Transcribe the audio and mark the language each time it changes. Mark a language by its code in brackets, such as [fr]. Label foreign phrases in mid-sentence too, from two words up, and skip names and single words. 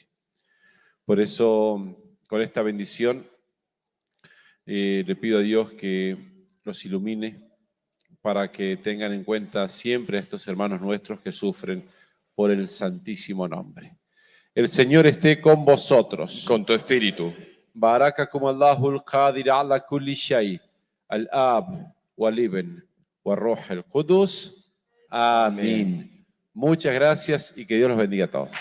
[es] Por eso, con esta bendición, le pido a Dios que los ilumine para que tengan en cuenta siempre a estos hermanos nuestros que sufren por el santísimo nombre. El Señor esté con vosotros. Con tu espíritu. [ar] باركَكم الله القادر على كل شيء، الآب، والابن، والروح القدس. [es] Amén. Muchas gracias y que Dios los bendiga a todos.